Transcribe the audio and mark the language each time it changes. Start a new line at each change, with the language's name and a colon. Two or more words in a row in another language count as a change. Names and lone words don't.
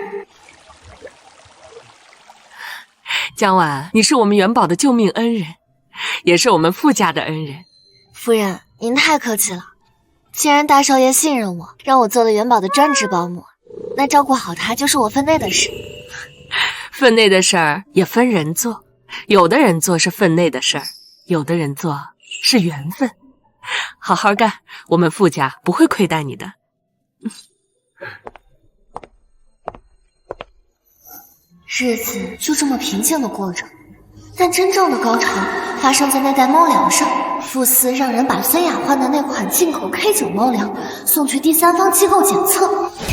Chinese: 江婉，你是我們元寶的救命恩人，也是我們傅家的恩人。夫人，您太客氣了。既然大少爺信任我，讓我做了元寶的專職保姆，那照顧好他就是我分內的事。分內的事兒也分人做，有的人做是分內的事兒，有的人做是緣分。好好幹，我們傅家不會虧待你的。日子就這麼平靜地過着，但真正的高潮發生在那袋貓糧上。傅斯讓人把孫雅換的那款進口 K9 貓糧送去第三方機構檢測。